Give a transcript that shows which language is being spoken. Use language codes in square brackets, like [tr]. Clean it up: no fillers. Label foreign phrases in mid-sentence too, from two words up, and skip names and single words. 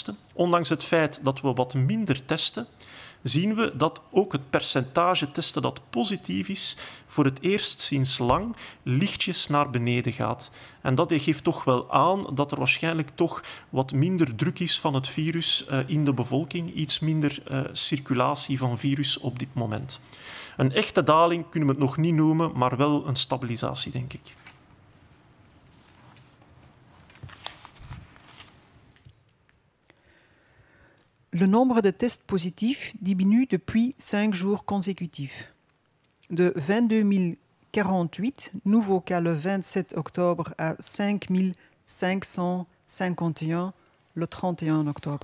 [nl] Ondanks het feit dat we wat minder testen, zien we dat ook het percentage testen dat positief is voor het eerst sinds lang lichtjes naar beneden gaat. En dat geeft toch wel aan dat er waarschijnlijk toch wat minder druk is van het virus in de bevolking, iets minder circulatie van virus op dit moment. Een echte daling kunnen we het nog niet noemen, maar wel een stabilisatie, denk ik. [fr] Le nombre de tests positifs diminue depuis 5 jours consécutifs. De 22 048 nouveaux cas le 27 octobre à 5 551 le 31 octobre.